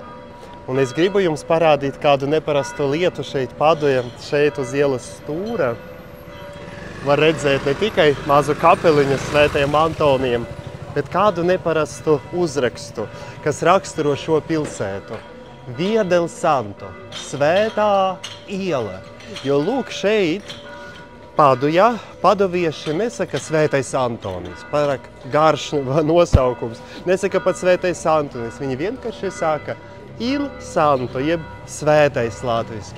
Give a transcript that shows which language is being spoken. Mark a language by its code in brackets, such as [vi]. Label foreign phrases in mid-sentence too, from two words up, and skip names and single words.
[lv] Un es gribu jums parādīt kādu neparastu lietu šeit Padujā, šeit uz ielas stūra. Var redzēt ne tikai mazu kapeliņu Svētajiem Antonijam, bet kādu neparastu uzrakstu, kas raksturo šo pilsētu. Via del Santo, Svētā iela. Jo lūk šeit, Padujā, paduvieši nesaka Svētais Antonijs, pārāk garš nosaukums. Nesaka pat Svētais Antonijs, viņi vienkārši saka [it] Il Santo, [lv] jeb svētais latviski.